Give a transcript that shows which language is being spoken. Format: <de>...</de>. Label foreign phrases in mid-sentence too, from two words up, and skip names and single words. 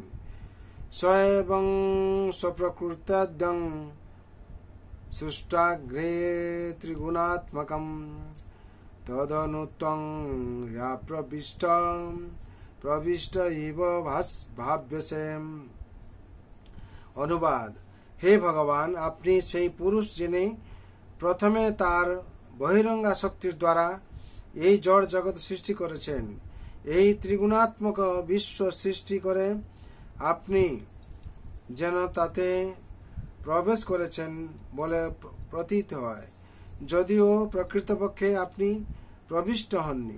<sa>स्वयं स्वप्रकृतद्यं सृष्टाग्रे त्रिगुणात्मकम् तदनुत्वं या प्रविष्ट इव भाव्यसे।</sa> <bn>अनुवाद। হে ভগবান, আপনি সেই পুরুষ যিনি প্রথমে তার বহিরঙ্গা শক্তির দ্বারা এই জড় জগৎ সৃষ্টি করেছেন, এই ত্রিগুণাত্মক বিশ্ব সৃষ্টি করে আপনি যেন তাতে প্রবেশ করেছেন বলে প্রতীত হয়, যদিও প্রকৃতপক্ষে আপনি প্রবিষ্ট হননি।</bn>